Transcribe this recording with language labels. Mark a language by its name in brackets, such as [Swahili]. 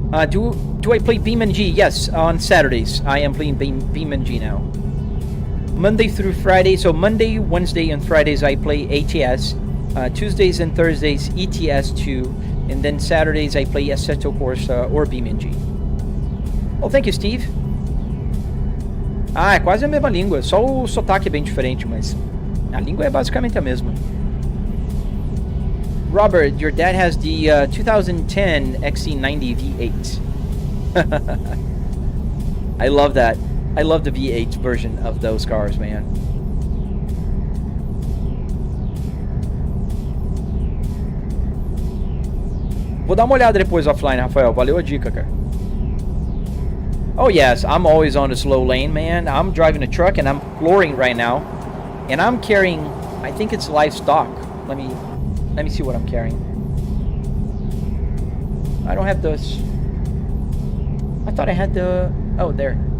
[English] Do I play BeamNG? Yes, on Saturdays. I am playing BeamNG now. Monday through Friday. So Monday, Wednesday, and Fridays I play ATS. Tuesdays and Thursdays ETS2, and then Saturdays I play Assetto Corsa or BeamNG. Oh, thank you, Steve. [Portuguese] Ah, é quase a mesma língua, só o sotaque é bem diferente, mas a língua é basicamente a mesma. [English] Robert, your dad has the 2010 XC90 V8. I love that. I love the V8 version of those cars, man. [Portuguese] Vou dar uma olhada depois offline, Rafael. Valeu a dica, cara. [English] Oh yes, I'm always on the slow lane, man. I'm driving a truck and I'm flooring right now. And I'm carrying, I think it's livestock. Let me see what I'm carrying. I don't have those. I thought I had the, oh there.